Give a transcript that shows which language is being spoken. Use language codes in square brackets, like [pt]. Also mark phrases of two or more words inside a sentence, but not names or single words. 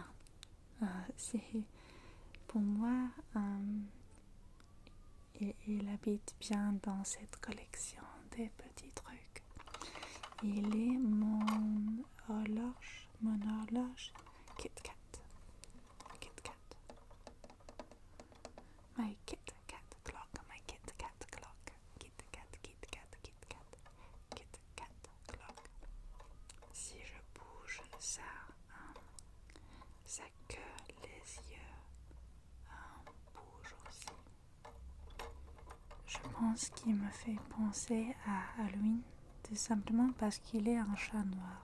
[fr] C'est pour moi, il habite bien dans cette collection des petits trucs. Il est mon horloge Kit Kat. [en] Kit Kat. My Kit Kat clock, my Kit Kat clock. Kit Kat, Kit Kat, Kit Kat, Kit Kat clock. [fr] Si je bouge ça, sa queue, les yeux bougent aussi. Je pense qu'il me fait penser à Halloween, tout simplement parce qu'il est un chat noir.